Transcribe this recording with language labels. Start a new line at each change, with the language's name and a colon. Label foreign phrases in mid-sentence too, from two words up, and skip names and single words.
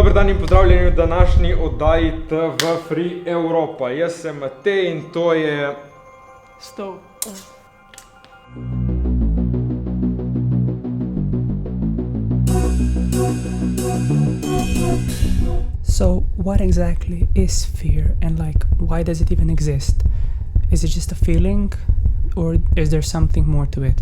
Slovenian: in pozdravljeni v današnji oddaji TV Free Evropa. Jaz sem Matej in to je... Stov.
English: So, what exactly is fear and why does it even exist? Is it just a feeling or is there something more to it?